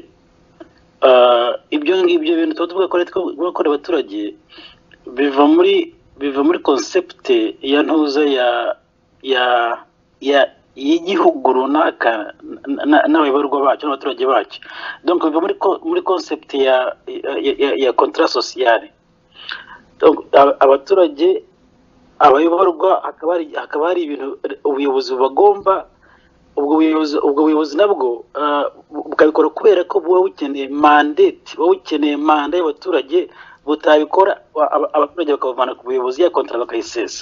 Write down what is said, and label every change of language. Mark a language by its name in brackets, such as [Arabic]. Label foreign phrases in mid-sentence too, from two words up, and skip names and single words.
[Kinyarwanda] Ibyo bintu tuvuga ko leta ikwiye gukorera abaturage biva muri concept ya ntuza y'igihugu runaka n'abayoborwa bacyo n'abaturage bacyo. Donc biva muri concept ya [French] contrat social. [Kinyarwanda] Donc abaturage, abayoborwa, hakaba hari ibintu ubuyobozi bagomba, ubwo buyobozi nabwo bukabikora kubera ko buba bukeneye mandate, buba bukeneye manda y'abaturage, butabikora abaturage bakavana ku buyobozi ya kontra bakayisesa.